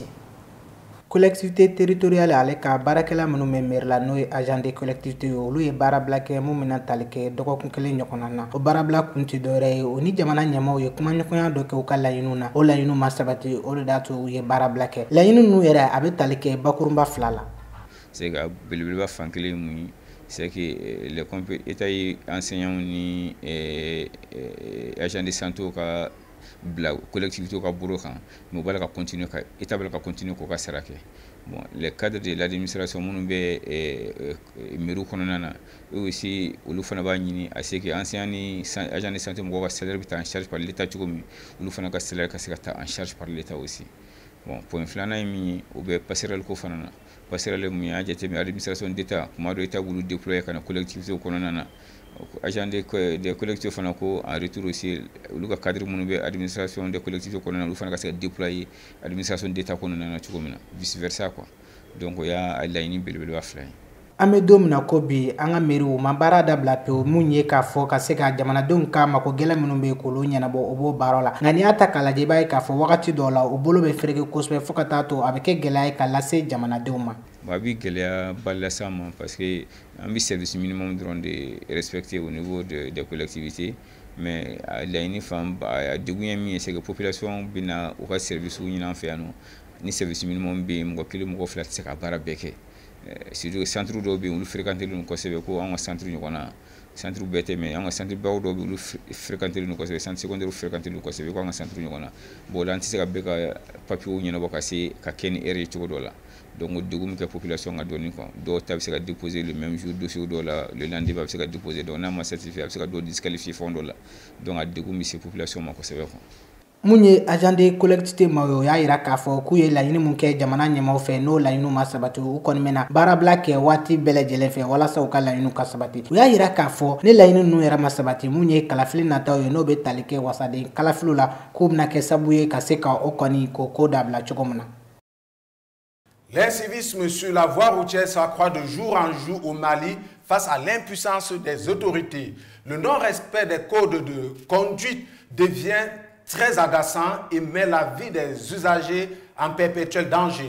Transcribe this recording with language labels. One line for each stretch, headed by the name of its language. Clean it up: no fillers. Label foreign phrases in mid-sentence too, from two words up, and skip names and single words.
French: Collectivité territoriale
Bambara: ale ka baarakɛla minnu bɛ mairie la n'o ye
French: agent de collectivité
Bambara: olu ye baarabila kɛ mun bɛna tali kɛ dɔgɔkun kelen ɲɔgɔnna na o baarabila kun tɛ dɔwɛrɛ ye o ni jamana ɲɛmaaw ye kumaɲɔgɔnya dɔ kɛ u ka laɲiniw na o laɲiniw ma sabati o de y'a to u ye baarabila kɛ laɲini ninnu yɛrɛ a bɛ tali kɛ bakurunba 2 la. C'est ka belebeleba fan kelen mun ye
French: c'est que les état
Bambara: ye enseignants ni
French: agents de santé
Bambara: ka bila collectivité ka bolo kan mais bala ka continuer ka état bala ka continuer ko ka sara kɛ
French: bon les cadres de l'administration
Bambara: minnu bɛ mairie kɔnɔna na
French: eux aussi
Bambara: olu fana b'a ɲini
French: à ce que enseignants
Bambara: ni
French: agents de santé
Bambara: mɔgɔw ka salaire bɛ ta
French: en charge par l'état
Bambara: cogo min olu fana ka salaire ka se ka ta
French: en charge par l'état aussi bon point
Bambara: filanan ye min ye o bɛ passerelle ko fana na passerelle mun ye a jateminɛ
French: administration d'état
Bambara: kuma dɔ état b'olu déployer ka na collectivité kɔnɔna na
French: agent des collectivités
Bambara: fana ko
French: en retour aussi
Bambara: olu ka cadre minnu bɛ
French: administration des collectivités
Bambara: kɔnɔna na olu fana ka se ka déployer
French: administration d'état
Bambara: kɔnɔna na cogo min na
French: vice versa quoi donc
Bambara: o y'a laɲini belebeleba 2 ye. An bɛ don min na ko bi an ka mairie u ma baara dabila pewu mun ye k'a fɔ ka se ka jamanadenw ka mago gɛlɛn minnu bɛ yen k'olu ɲɛnabɔ o b'o baara la nka n'i y'a ta k'a lajɛ i b'a ye k'a fɔ wagati dɔw la u bolo bɛ fereke kosɛbɛ fo ka taa to a bɛ kɛ gɛlɛya ye ka lase jamanadenw ma. A bɛ gɛlɛyaba lase an ma parce que an bɛ
French: service minimum
Bambara: dɔrɔn de respecter
French: au niveau des collectivités mais
Bambara: laɲini fanba a degun ye min ye
French: c'est que population
Bambara: bɛna u ka service ɲini an fɛ yan nɔ ni
French: service minimum
Bambara: bɛ yen mɔgɔ kelen mɔgɔ fila tɛ se ka baara bɛɛ kɛ. Surtout centre dɔw bɛ yen olu fréquenter len kosɛbɛ ko an ka centre ɲɔgɔnna centre bɛɛ tɛ mais an ka centre baw dɔw bɛ olu fréquenter len kosɛbɛ
French: centre secondaire
Bambara: fréquenter len kosɛbɛ ko an ka centre ɲɔgɔnna bon la an tɛ se ka bɛɛ ka papiers ɲɛnabɔ ka se ka kɛ ni heure ye cogo dɔ la donc degun min kɛ population ka dɔɔni quoi dɔw ta bɛ se ka
French: déposer le même jour
Bambara: dossier dɔw la
French: le lendemain
Bambara: a bɛ se ka déposer donc n'a ma certifié a bɛ se ka dɔw disqualifier fɛn dɔ la donc a degun bɛ se population ma kosɛbɛ quoi. mun ye
French: agent de collectivité
Bambara: ma o y'a yira k'a fɔ k'u ye laɲini mun kɛ jamana ɲɛmaaw fɛ n'o laɲiniw ma sabati u kɔni bɛna baarabila kɛ waati bɛɛ lajɛlen fɛ walasa u ka laɲiniw ka sabati u y'a yira k'a fɔ ni laɲini ninnu yɛrɛ ma sabati mun ye kalafili nataw ye n'o bɛ tali kɛ wasaden kalafiliw la k'u bɛna kɛ sababu ye ka se ka o kɔni k'o ko dabila cogo min na.
French: L'incivisme sur la voie routière s'accroît de jour en jour au Mali face à l'impuissance des autorités. Le non-respect des codes de conduite devient très agaçant et met la vie des usagers en perpétuel danger.